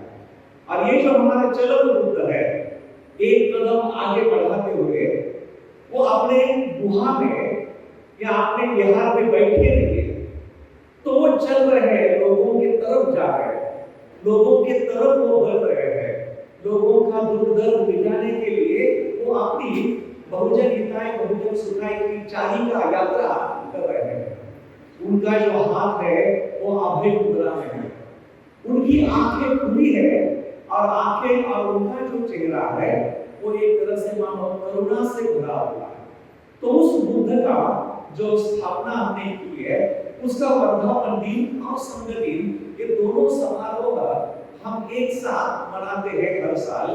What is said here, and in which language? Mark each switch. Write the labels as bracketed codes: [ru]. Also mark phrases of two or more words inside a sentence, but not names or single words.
[hi] और ये जो हमारा चलत बुद्ध है, एक कदम आगे बढ़ाते हुए वो अपने गुहा में या अपने विहार में बैठे नहीं है, तो वो चल रहे हैं, लोगों की तरफ जा रहे हैं, लोगों की तरफ वो बढ़ रहे हैं, लोगों का दुख दर्द मिटाने के लिए वो अपनी [sa] बहुजन हिताय बहुजन सुखाय [hi] की चारिका यात्रा कर रहे हैं। उनका जो हाथ है वो अभय मुद्रा में है, उनकी आंखें खुली है और आंखें और उनका जो चेहरा है वो एक तरह से मानो करुणा से भरा हुआ है। तो उस बुद्ध का जो स्थापना हमने की है, उसका वर्धापन दिन और संग दिन, ये दोनों समारोह हम एक साथ मनाते हैं हर साल।